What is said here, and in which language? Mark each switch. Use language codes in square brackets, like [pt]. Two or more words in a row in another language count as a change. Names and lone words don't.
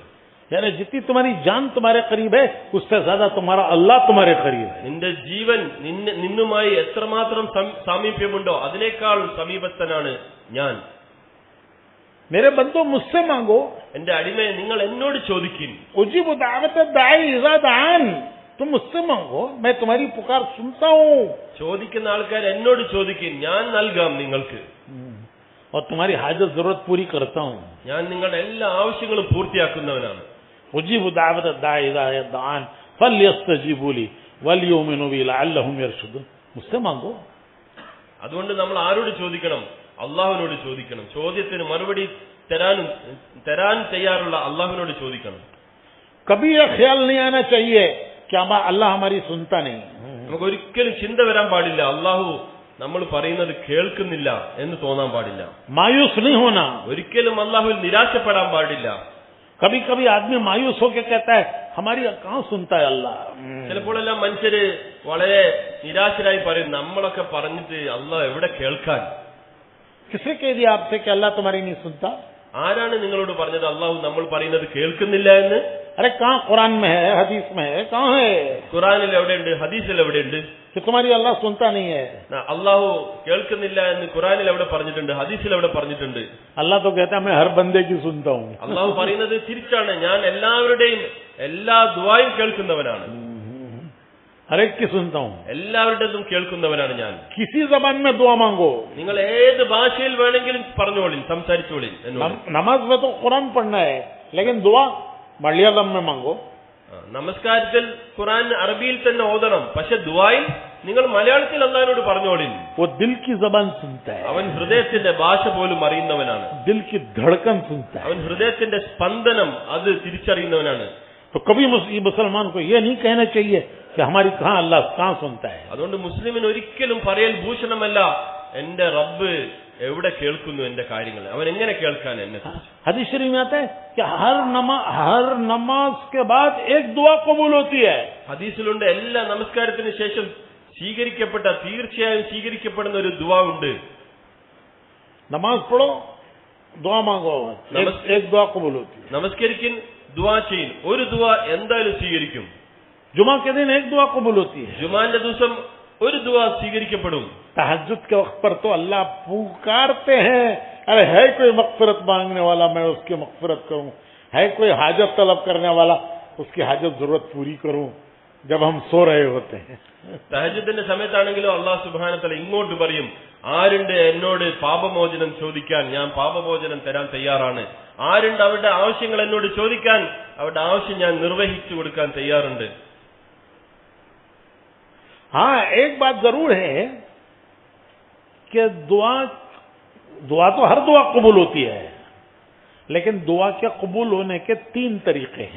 [hi] यानी जितनी तुम्हारी जान तुम्हारे करीब है उससे ज्यादा तुम्हारा अल्लाह तुम्हारे करीब है. [ml] നിന്റെ ജീവൻ നിന്നുമായി എത്രമാത്രം സാമീപ്യമുണ്ടോ അതിനേക്കാൾ സമീപസ്ഥനാണ് ഞാൻ. [hi] मेरे बंदो मुझसे मांगो, [ml] എന്റെ അടിമയെ നിങ്ങൾ എന്നോട് ചോദിക്കിൻ. [ar] أجيب دعوة الداع إذا دعان, [hi] तुम मुझसे मांगो, मैं तुम्हारी पुकार सुनता हूँ. [ml] ചോദിക്കുന്ന ആൾക്കാർ എന്നോട് ചോദിക്കിൻ, ഞാൻ നൽകാം നിങ്ങൾക്ക്. [hi] और तुम्हारी हाजत जरूरत पूरी करता हूँ. [ml] ഞാൻ നിങ്ങളുടെ എല്ലാ ആവശ്യങ്ങളും പൂർത്തിയാക്കുന്നവനാണ്. [ar] أجيب دعوة الداع إذا دعان فليستجيبوا لي وليؤمنوا بي لعلهم يرشدون. [hi] मुझसे मांगो. [ml] അതുകൊണ്ട് നമ്മൾ ആരോട് ചോദിക്കണം? അള്ളാഹുവിനോട് ചോദിക്കണം. ചോദ്യത്തിന് മറുപടി തരാൻ തയ്യാറുള്ള അള്ളാഹുവിനോട് ചോദിക്കണം. [hi] कभी यह ख्याल नहीं आना चाहिए कि अल्लाह हमारी सुनता नहीं. [ml] നമുക്ക് ഒരിക്കലും ചിന്ത വരാൻ പാടില്ല അള്ളാഹു നമ്മൾ പറയുന്നത് കേൾക്കുന്നില്ല എന്ന് തോന്നാൻ പാടില്ല. [hi] मायूस नहीं होना. [ml] ഒരിക്കലും അള്ളാഹുവിൽ നിരാശപ്പെടാൻ പാടില്ല. [hi] कभी कभी आदमी मायूस होकर कहता है हमारी कहाँ सुनता है अल्लाह. [ml] ചിലപ്പോഴെല്ലാം മനുഷ്യര് വളരെ നിരാശരായി പറയും, നമ്മളൊക്കെ പറഞ്ഞിട്ട് അള്ളാഹ് എവിടെ കേൾക്കാൻ? [hi] किसने कह दिया आपसे कि अल्लाह तुम्हारी नहीं सुनता? [ml] ആരാണ് നിങ്ങളോട് പറഞ്ഞത് അള്ളാഹു നമ്മൾ പറയുന്നത് കേൾക്കുന്നില്ല എന്ന്? [hi] अरे कहाँ कुरान में है, हदीस में है, कहाँ है [ml] ഖുർആനിൽ എവിടെയുണ്ട്? ഹദീസിൽ എവിടെയുണ്ട് [hi] कि तुम्हारी अल्लाह सुनता नहीं है? [ml] അള്ളാഹു കേൾക്കുന്നില്ല എന്ന് ഖുർആനിൽ എവിടെ പറഞ്ഞിട്ടുണ്ട്? ഹദീസിൽ എവിടെ പറഞ്ഞിട്ടുണ്ട്? [hi] अल्लाह तो कहता है मैं हर बंदे की सुनता हूँ. [ml] അള്ളാഹു പറയുന്നത് തിരിച്ചാണ്, ഞാൻ എല്ലാവരുടെയും എല്ലാ ദുആയും കേൾക്കുന്നവനാണ്. [hi] हर एक की सुनता हूँ. [ml] എല്ലാവരുടേതും കേൾക്കുന്നവനാണ് ഞാൻ. [hi] किसी जबान में दुआ मांगो. [ml] നിങ്ങൾ ഏത് ഭാഷയിൽ വേണമെങ്കിലും പറഞ്ഞോളിൻ, സംസാരിച്ചോളിൻ എന്നോട്. [hi] नमाज में तो कुरान पढ़ना है लेकिन दुआ मलयालम में मांगो. [ml] നമസ്കാരത്തിൽ ഖുർആൻ അറബിയിൽ തന്നെ ഓതണം, പക്ഷെ ദുആയിൽ നിങ്ങൾ മലയാളത്തിൽ അല്ലാഹുവിനോട് പറഞ്ഞോളിൻ. [hi] वो दिल की जबान सुनता है. [ml] അവൻ ഹൃദയത്തിന്റെ ഭാഷ പോലും അറിയുന്നവനാണ്. [hi] दिल की धड़कन सुनता है. [ml] അവൻ ഹൃദയത്തിന്റെ സ്പന്ദനം അത് തിരിച്ചറിയുന്നവനാണ്. [hi] तो कभी मुसलमान को ये नहीं कहना चाहिए कि हमारी कहाँ अल्लाह कहाँ सुनता है. [ml] അതുകൊണ്ട് മുസ്ലിമിന് ഒരിക്കലും പറയൽ ഭൂഷണമല്ല, എന്റെ റബ്ബ് എവിടെ കേൾക്കുന്നു എന്റെ കാര്യങ്ങൾ, അവൻ എങ്ങനെ കേൾക്കാൻ എന്നെ. [hi] हदीस शरीफ में आता है कि हर नमाज के बाद एक दुआ कबूल होती है. [ml] ഹദീസിലുണ്ട് എല്ലാ നമസ്കാരത്തിന് ശേഷം തീർച്ചയായും സ്വീകരിക്കപ്പെടുന്ന ഒരു ദുആ ഉണ്ട്. [hi] नमाज पढ़ो, दुआ मांगो, एक दुआ कबूल होती है। [ml] നമസ്കരിക്കും, ദുആ ചെയ്യും. ഒരു ദുആ എന്തായാലും സ്വീകരിക്കും. [hi] जुमा के दिन एक दुआ कबूल होती है। [ml] ജുമാന്റെ ദിവസം ഒരു ദുആ സ്വീകരിക്കപ്പെടും. [hi] तहज्जुद के वक्त पर तो अल्लाह पुकारते हैं, अरे है कोई मगफिरत मांगने वाला, मैं उसकी मगफिरत करूं, है कोई हाजत तलब करने वाला, उसकी हाजत जरूरत पूरी करूं, जब हम सो रहे होते हैं। [ml] തഹജ്ജുദിന്റെ സമയത്താണെങ്കിലും അല്ലാഹു [ar] سبحانه وتعالى [ml] ഇങ്ങോട്ട് പറയും, ആരുണ്ട് എന്നോട് പാപമോചനം ചോദിക്കാൻ, ഞാൻ പാപമോചനം തരാൻ തയ്യാറാണ്. ആരുണ്ട് അവരുടെ ആവശ്യങ്ങൾ എന്നോട് ചോദിക്കാൻ, അവരുടെ ആവശ്യം ഞാൻ നിർവഹിച്ചു കൊടുക്കാൻ തയ്യാറുണ്ട്. [hi] हाँ, एक बात जरूर है कि दुआ तो हर दुआ कबूल होती है, लेकिन दुआ के कबूल होने के 3 तरीके हैं।